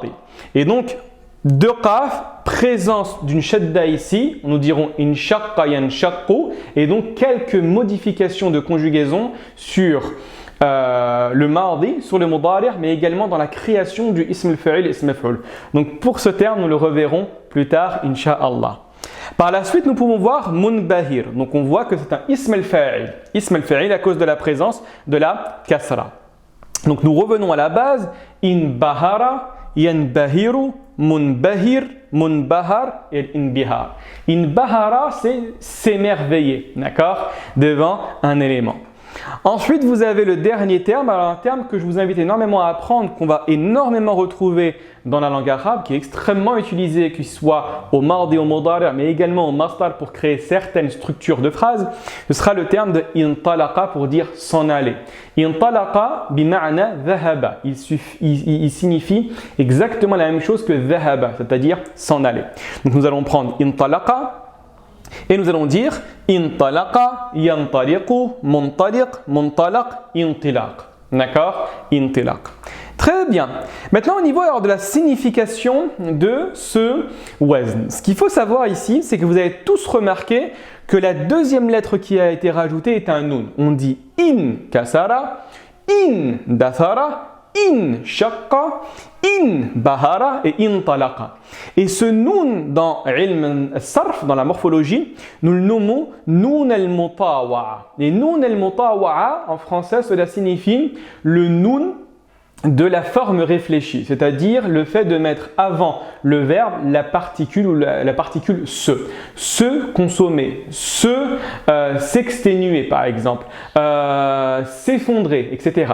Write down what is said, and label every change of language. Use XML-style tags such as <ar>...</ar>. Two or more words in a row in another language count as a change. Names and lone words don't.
<fr>Et donc, Deux qaf, présence d'une shadda ici, nous dirons</fr> <ar>انشقّ ينشقّ,</ar> <fr>et donc quelques modifications de conjugaison sur le mardi, sur le mudari', mais également dans la création du</fr> <ar>اسم الفاعل</ar> <fr>et</fr> <ar>اسم مفعول.</ar> <fr>Donc pour ce terme, nous le reverrons plus tard,</fr> <ar>إن شاء الله.</ar> <fr>Par la suite, nous pouvons voir munbahir. Donc on voit que c'est un</fr> <ar>اسم الفاعل. اسم الفاعل</ar> <fr>à cause de la présence de la kasra. Donc nous revenons à la base,</fr> <ar>انبهر، ينبهر، منبهِر، منبهَر et inbihar.</ar> <fr>Inbahara, c'est s'émerveiller, d'accord, devant un élément. Ensuite, vous avez le dernier terme, alors un terme que je vous invite énormément à apprendre, qu'on va énormément retrouver dans la langue arabe, qui est extrêmement utilisé, qu'il soit au mardi, au mudari', mais également au masdar pour créer certaines structures de phrases. Ce sera le terme de intalaqa pour dire s'en aller.</fr> <ar>انطلق بمعنى ذهب.</ar> <fr>Il signifie exactement la même chose que dhahaba, c'est-à-dire s'en aller. Donc nous allons prendre intalaqa. Et nous allons dire</fr> <ar>انطلق، ينطلق، منطلِق، منطلَق، انطلاق.</ar> <fr>D'accord? Intilaq. Très bien. Maintenant, au niveau alors de la signification de ce wazn. Ce qu'il faut savoir ici, c'est que vous avez tous remarqué que la deuxième lettre qui a été rajoutée est un nun. On dit</fr> <ar>انكسر، اندثر، انشقّ، انبهر</ar> <fr>et</fr> <ar>انطلق.</ar> <fr>Et ce nun dans</fr> <ar>علم الصرف,</ar> <fr>dans la morphologie, nous le nommons</fr> <ar>نون المطاوعة.</ar> <fr>Et</fr> <ar>نون المطاوعة,</ar> <fr>en français, cela signifie le nun de la forme réfléchie, c'est-à-dire le fait de mettre avant le verbe la particule ou la particule se consommer, s'exténuer par exemple, s'effondrer, etc.</fr>